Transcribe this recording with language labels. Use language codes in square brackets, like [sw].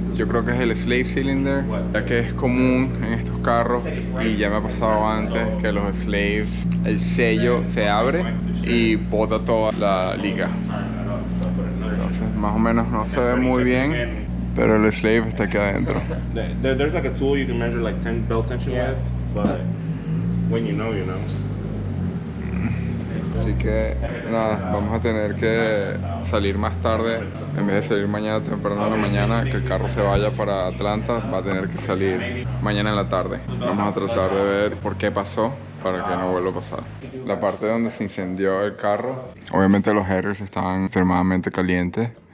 [es] Yo creo que es el slave cylinder, ya que es común en estos carros y ya me ha pasado antes que los slaves, el sello se abre y bota toda la liga. Entonces más o menos no se ve muy bien, pero el slave está aquí adentro. [en] There's like a tool you can measure like belt tension with, but when you know, you know. [es] Así que nada, vamos a tener que salir más tarde. En vez de salir mañana temprano en la mañana, que el carro se vaya para Atlanta, va a tener que salir mañana en la tarde. Vamos a tratar de ver por qué pasó, para que no vuelva a pasar. La parte donde se incendió el carro, obviamente los headers estaban extremadamente calientes.